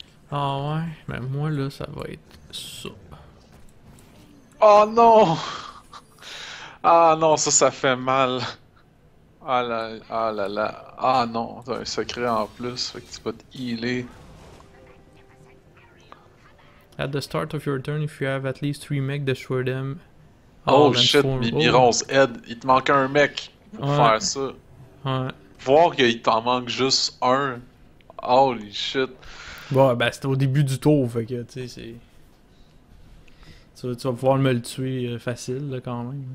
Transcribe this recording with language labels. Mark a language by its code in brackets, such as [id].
[fr] Ah ouais? Mais moi là, ça va être ça. Oh non! Ah non, ça fait mal. Ah là là. Ah non, t'as un secret en plus, fait que tu vas te healer. [en] At the start of your turn, if you have at least 3 mech, destroy them. Oh All and shit, form. [fr] Mimiron's Ed, il te manque un mec pour Ouais. faire ça. Ouais. Voir qu'il t'en manque juste un. [en] Holy shit. [fr] Bon, ben c'était au début du tour, fait que tu sais, c'est. Tu vas pouvoir me le tuer facile là, quand même.